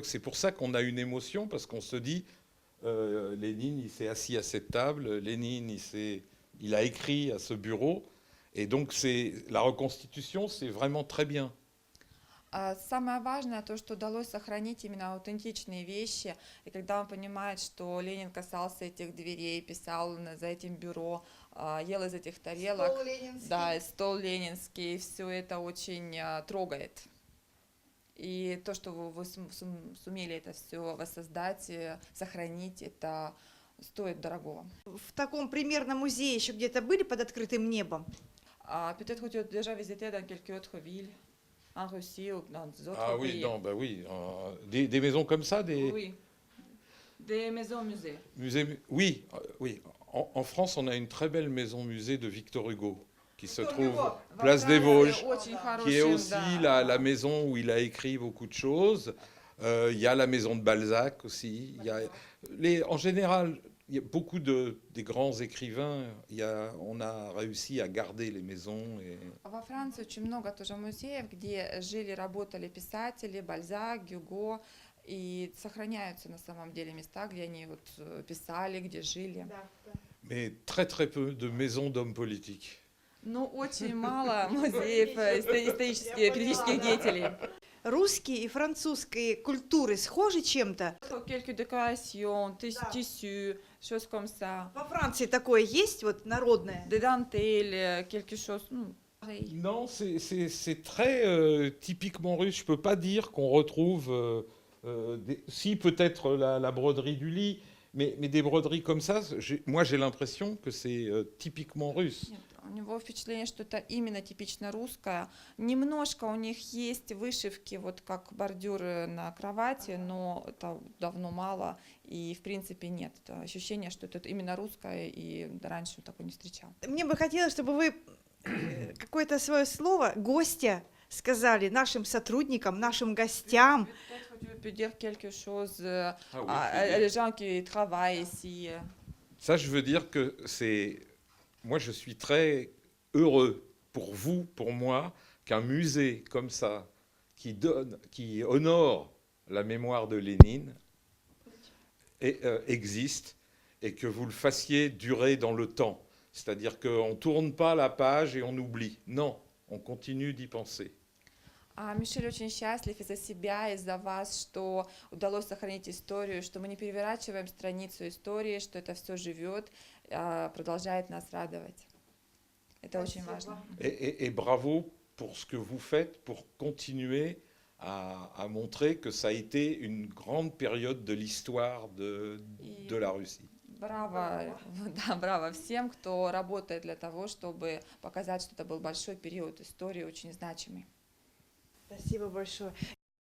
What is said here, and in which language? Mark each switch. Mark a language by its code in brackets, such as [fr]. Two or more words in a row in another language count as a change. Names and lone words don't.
[fr] C'est pour ça qu'on a une émotion, parce qu'on se dit, Lénine, il s'est assis à cette table, Lénine, il a écrit à ce bureau, et donc la reconstitution, c'est vraiment très bien. [ru] Самое важное то, что удалось сохранить именно аутентичные вещи, и когда он понимает, что Ленин касался этих дверей, писал за этим бюро, ел из этих тарелок, да, стол ленинский, все это очень трогает. И то, что вы сумели это все воссоздать, сохранить, это стоит дорогого. В таком примерном музее еще где-то были под открытым небом? [fr] Peut-être que tu as déjà visité dans quelques autres villes. en Russie ou dans d'autres Ah oui, pays. non, bah oui. Des maisons comme ça, des Oui. Des maisons-musées. musées. Oui, oui. En France, on a une très belle maison-musée de Victor Hugo qui se trouve place des Vosges, qui est aussi la maison où il a écrit beaucoup de choses. Il y a la maison de Balzac aussi. Il y a en général, il y a beaucoup des grands écrivains. On a réussi à garder les maisons. [ru] Во Франции очень много тоже музеев, где жили, работали писатели, Бальзак, Гюго, и сохраняются на самом деле места, где они вот писали, где жили. [fr] Mais très très peu de maisons d'hommes politiques. [ru] Но очень мало музеев исторических, политических деятелей. Русские и французские культуры схожи чем-то? [fr] Quelques décorations, tissus, choses comme ça. [ru] Во Франции такое есть, вот народное? [fr] Des dentelles, quelque chose. Pareil. Non, c'est très typiquement russe. Je ne peux pas dire qu'on retrouve, si peut-être la broderie du lit, mais des broderies comme ça, moi j'ai l'impression que c'est typiquement russe. [ru] Нет, у него впечатление, что это именно типично русское. Немножко у них есть вышивки, вот как бордюры на кровати, но это давно мало, и в принципе нет. Это ощущение, что это именно русское, и раньше такое не встречал. Мне бы хотелось, чтобы вы какое-то свое слово гостя сказали нашим сотрудникам, нашим гостям. [fr] Je peux dire quelque chose oui, à les gens qui travaillent ici. Ça, je veux dire que moi, je suis très heureux pour vous, pour moi, qu'un musée comme ça, qui honore la mémoire de Lénine, existe et que vous le fassiez durer dans le temps. C'est-à-dire qu'on ne tourne pas la page et on oublie. Non, on continue d'y penser. [ru] Мишель очень счастлив и за себя, и за вас, что удалось сохранить историю, что мы не переворачиваем страницу истории, что это все живет, продолжает нас радовать. Это очень важно. [fr] Et bravo pour ce que vous faites, pour continuer à montrer que ça a été une grande période de l'histoire de la Russie. [ru] Браво, да, браво всем, кто работает для того, чтобы показать, что это был большой период истории, очень значимый. Спасибо большое.